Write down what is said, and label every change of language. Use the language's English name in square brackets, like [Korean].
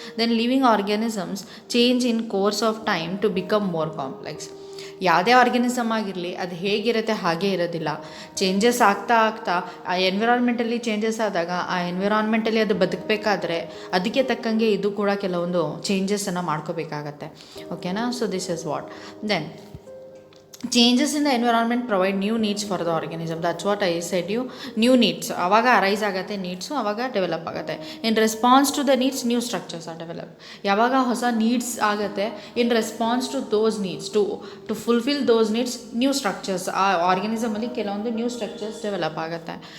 [English] Then living organisms change in course of time to become more complex. [Kannada] ಯಾವುದೇ organism ಆಗಿರಲಿ ಅದು ಹೇಗಿರುತ್ತೆ ಹಾಗೇ ಇರೋದಿಲ್ಲ, ಚೇಂಜಸ್ ಆಗ್ತಾ ಆ ಎನ್ವಿರಾನ್ಮೆಂಟಲ್ಲಿ ಚೇಂಜಸ್ ಆದಾಗ ಆ ಎನ್ವಿರಾನ್ಮೆಂಟಲ್ಲಿ ಅದು ಬದುಕಬೇಕಾದ್ರೆ ಅದಕ್ಕೆ ತಕ್ಕಂಗೆ ಇದು ಕೂಡ ಕೆಲವೊಂದು ಚೇಂಜಸನ್ನು ಮಾಡ್ಕೋಬೇಕಾಗತ್ತೆ. [English] ಓಕೆನಾ? So this is what. Then changes in the environment provide new needs for the organism. That's what I said you, new needs [Kannada] ಆವಾಗ ಅರೈಸ್ ಆಗುತ್ತೆ, ನೀಡ್ಸು ಆವಾಗ ಡೆವಲಪ್ ಆಗುತ್ತೆ. [English] In response to the needs new structures are develop. [Kannada] ಯಾವಾಗ ಹೊಸ needs ಆಗುತ್ತೆ, [English] in response to those needs, to fulfil those needs, new structures [Kannada] ಆ ಆರ್ಗ್ಯಾನಿಸಮಲ್ಲಿ ಕೆಲವೊಂದು new structures develop ಆಗುತ್ತೆ.